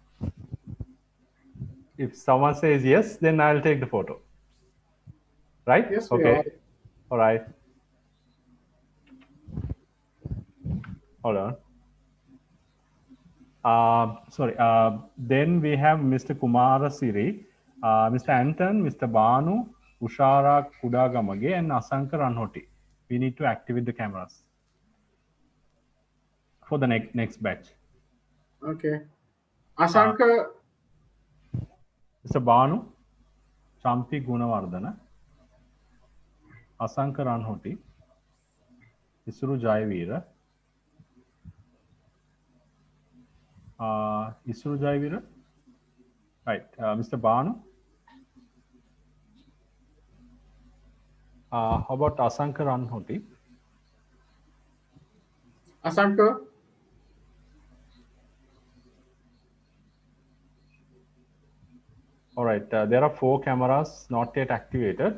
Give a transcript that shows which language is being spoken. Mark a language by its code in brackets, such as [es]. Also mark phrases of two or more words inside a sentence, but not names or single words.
[en] If someone says yes, then I'll take the photo. Right? Yes, we okay. are. All right. Hold on. Sorry. Then we have Mr. Kumara Siri, Mr. Anton, Mr. Banu, Ushara Kudagamage, and Asankar Ranhoti. We need to activate the cameras for the next batch. Okay. Asankar. Mr. Banu, Champi Gunawardana, Asankar Ranhoti, Isuru Jayavira, Isuru Jayavira, right, Mr. Banu. How about Asankar Ranhoti? Asankar. All right, there are 4 cameras not yet activated.